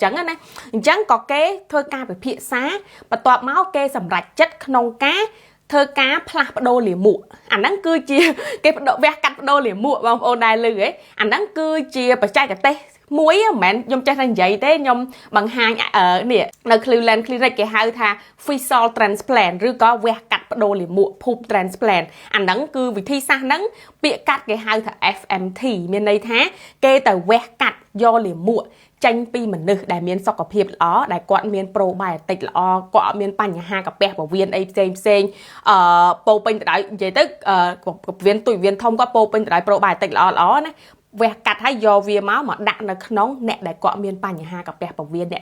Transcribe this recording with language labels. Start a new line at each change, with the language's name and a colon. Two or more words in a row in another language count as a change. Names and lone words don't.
Khmer: ចឹងណាអញ្ចឹងក៏គេធ្វើការពិភាក្សាបន្ទាប់មកគេសម្រេចចិត្តក្នុងការធ្វើការផ្លាស់ប្ដូរលាមកអាហ្នឹងគឺជាគេវះកាត់ប្ដូរលាមកបងប្អូនដែរលឺហ៎អាហ្នឹងគឺជាបច្ចេកទេសមួយមិនមែនខ្ញុំចេះតែនិយាយទេខ្ញុំបង្ហាញនេះនៅ Cleveland Clinic គេហៅថា
English: facial transplant
Khmer: ឬក៏វះកាត់ប្ដូរលាមក
English: pub transplant
Khmer: អាហ្នឹងគឺវិធីសាស្ត្រហ្នឹងពាក្យកាត់គេហៅថា FMT មានន័យថាគេទៅវះកាត់យកលាមកចេញពីមនុស្សដែលមានសុខភាពល្អដែលគាត់មានប្រូបាយអាតិចល្អគាត់អត់មានបញ្ហាកាពះពោះវៀនអីផ្សេ ងពោពេញទៅដោយនិយាយទៅពោះវៀនទុយវៀនធំគាត់ពោពេញទៅដោយប្រូបាយអាតិចល្អណាវះកាត់ហើយយកវាមកដាក់នៅក្នុងអ្នកដែលគាត់មានបញ្ហាកាពះពោះវៀនអ្នក